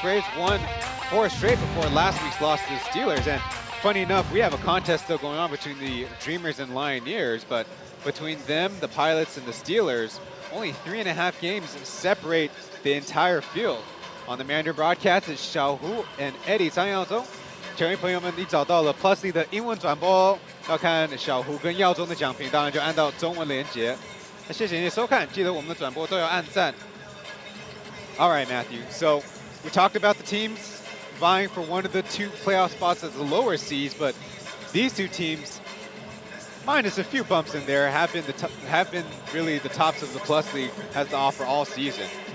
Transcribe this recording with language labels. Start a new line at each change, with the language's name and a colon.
English: Braves won 4 straight before last week's loss to the Steelers. And funny enough, we have a contest still going on between the Dreamers and Lioneers, but between them, the Pilots, and the Steelers, only 3.5 games separate the entire field. On the Mandarin broadcast, it's Xiaohu and Eddie 张耀宗。
Chinese: 球迷朋友们，你找到了 Plus 的英文转播，要看小胡跟耀宗的讲评，当然就按到中文连接。那谢谢你的收看，记得我们的转播都要按赞。
English: All right, Matthew. So we talked about the teams vying for one of the 2 playoff spots at the lower seeds, but these 2 teams, minus a few bumps in there, have been really the tops of the Plus League has to offer all season.